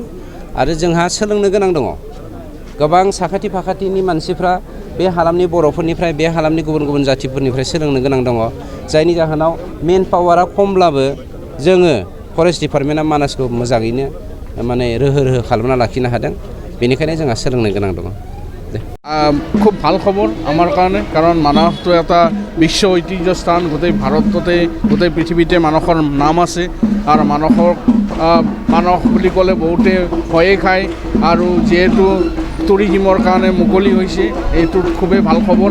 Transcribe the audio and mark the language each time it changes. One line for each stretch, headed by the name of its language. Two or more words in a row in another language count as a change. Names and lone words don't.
Bodo: आरो जोंहा सोलोंनो गोनां दङ। गोबां साखाथि फाखाथिनि मानसिफ्रा बे हालामनि बर'फोरनिफ्राय, बे हालामनि गुबुन गुबुन जाथिफोरनिफ्राय सोलोंनो गोनां दङ। जायनि जाहोनाव मेन पावारा खमब्लाबो जोङो
English: forest department-a
Bodo: मानासखौ मोजाङैनो माने रोहो खालामना लाखिनो हादों। बेनिखायनो जोंहा सोलोंनो गोनां दङ।
Assamese: খুব ভাল খবৰ আমাৰ কাৰণে, কাৰণ মানসটো এটা বিশ্ব ঐতিহ্য স্থান। গোটেই ভাৰততে, গোটেই পৃথিৱীতে মানসৰ নাম আছে। আৰু মানস বুলি ক'লে বহুতে ভয়ে খায়, আৰু যিহেতু টুৰিজিমৰ কাৰণে মুকলি হৈছে, এইটো খুবেই ভাল খবৰ।